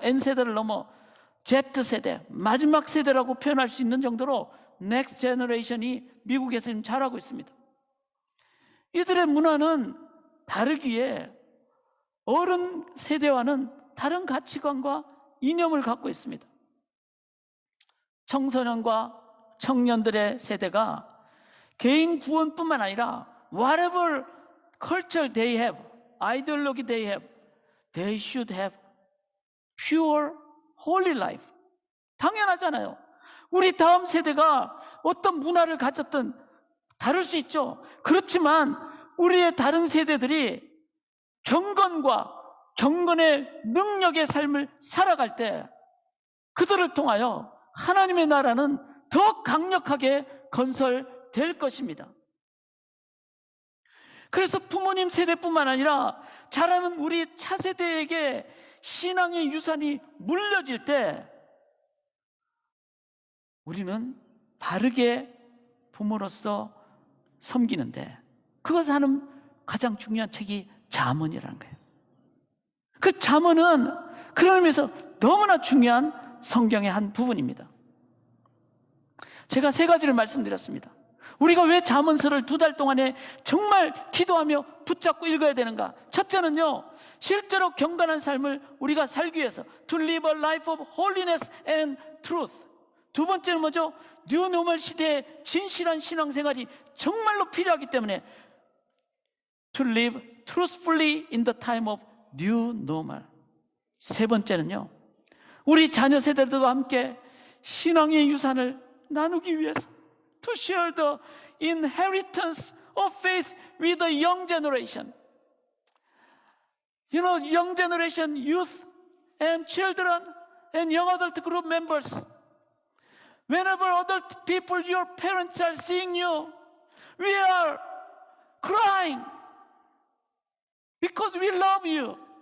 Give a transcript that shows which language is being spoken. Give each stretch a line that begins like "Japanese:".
Korean: N세대를 넘어 Z세대, 마지막 세대라고 표현할 수 있는 정도로 넥스트 제너레이션이 미국에서 지금 자라고 있습니다. 이들의 문화는 다르기에 어른 세대와는 다른 가치관과 이념을 갖고 있습니다. 청소년과 청년들의 세대가 개인 구원뿐만 아니라
English: whatever culture they have, ideology they have, they should have pure, holy life.
Korean: 당연하잖아요. 우리 다음 세대가 어떤 문화를 가졌든 다를 수 있죠. 그렇지만 우리의 다른 세대들이 경건과 경건의 능력의 삶을 살아갈 때 그들을 통하여 하나님의 나라는 더 강력하게 건설될 것입니다. 그래서 부모님 세대뿐만 아니라 자라는 우리 차세대에게 신앙의 유산이 물려질 때 우리는 바르게 부모로서 섬기는데 그것을 하는 가장 중요한 책이 잠언이라는 거예요. 그 잠언은 그런 의미에서 너무나 중요한 성경의 한 부분입니다. 제가 3가지를 말씀드렸습니다. 우리가 왜 잠언서를 2달 동안에 정말 기도하며 붙잡고 읽어야 되는가? 첫째는요, 실제로 경건한 삶을 우리가 살기 위해서
English: To live a life of holiness and truth.
Korean: 두 번째는 뭐죠? 뉴 노멀 시대의 진실한 신앙생활이 정말로 필요하기 때문에
English: To live truthfully in the time of new normal.
Korean: 세 번째는요, 우리 자녀 세대들과 함께 신앙의 유산을 나누기 위해서
English: To share the inheritance of faith with the young generation. You know, young generation, youth and children and young adult group members. Whenever adult people, your parents are seeing you, we are crying because we love you.